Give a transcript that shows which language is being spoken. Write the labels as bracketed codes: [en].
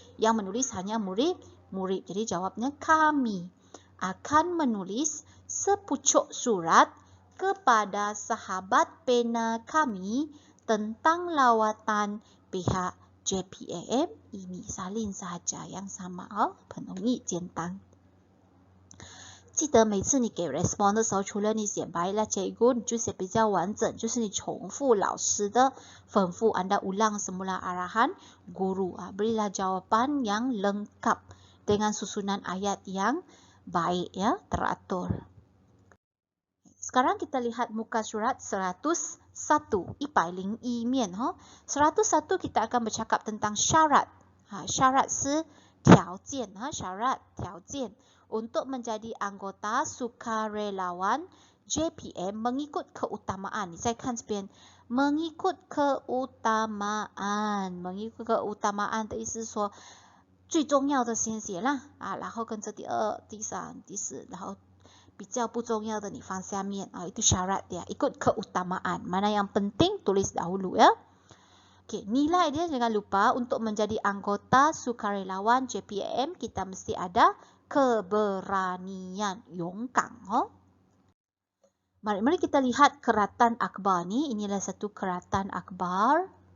[ms] Yang menulis hanya murid. Jadi jawabnya kami akan menulis sepucuk surat kepada sahabat pena kami tentang lawatan pihak JPAM ini. Salin sahaja yang sama [zh] 很容易简单。记得每次你给 respond 的时候，除了你写 [ms] baiklah cikgu， [zh] 你就写比较完整，就是你重复老师的吩咐 [ms] Anda ulang semula arahan guru. Berilah jawapan yang lengkap dengan susunan ayat yang baik ya, teratur. Sekarang kita lihat muka surat 101, 101面 101 kita akan bercakap tentang syarat. Syarat [zh] 是条件 [ms] syarat [zh] 条件 [ms] untuk menjadi anggota sukarelawan JPAM mengikut keutamaan. [zh] 你再看这边 [ms] mengikut keutamaan. Mengikut keutamaan [zh] 的意思是说最重要的先写啦，然后跟着第二、第三、第四，然后比较不重要的你放下面 [ms] itu syarat dia, ikut keutamaan. Mana yang penting tulis dahulu ya. Okey, nilai dia jangan lupa untuk menjadi anggota sukarelawan JPAM kita mesti ada keberanian, [zh] 勇敢 [ms] Mari kita lihat keratan akbar ni. Inilah satu keratan akbar.